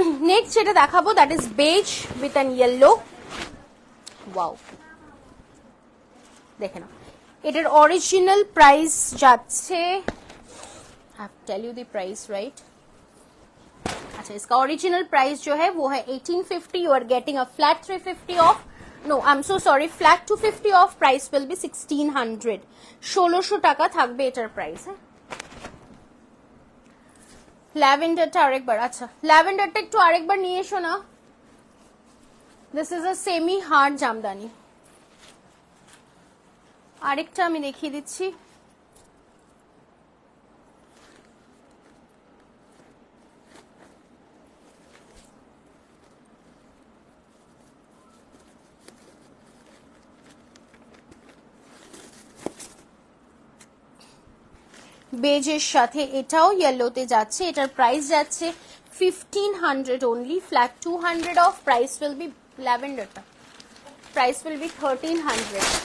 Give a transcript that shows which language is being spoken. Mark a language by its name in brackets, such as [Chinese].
[Bangla] Next যেটা দেখাবো that is base with an yellow. Wow, দেখে নাও, এটার অরিজিনাল প্রাইস যাচ্ছে, [English] Tell you the price right. [Hindi] अच्छा, इसका ओरिजिनल प्राइस जो है वो है 1850, [English] you are getting a flat 350 off, no I am so sorry, flat 250 off, price will be 1600, [Bangla] 1600 টাকা থাকবে এটার প্রাইস। হ্যাঁ, ল্যাভেন্ডারটা আরেকবার, আচ্ছা ল্যাভেন্ডারটা একটু আরেকবার নিয়ে এসো না। [English] This is a semi hard Jamdani. [Bangla] আরেকটা আমি দেখিয়ে দিচ্ছি, বেজের সাথে এটাও ইয়েলোতে যাচ্ছে, এটার প্রাইস যাচ্ছে 1500 only, flat 200 off, price will be, ল্যাভেন্ডারটা price will be 1300।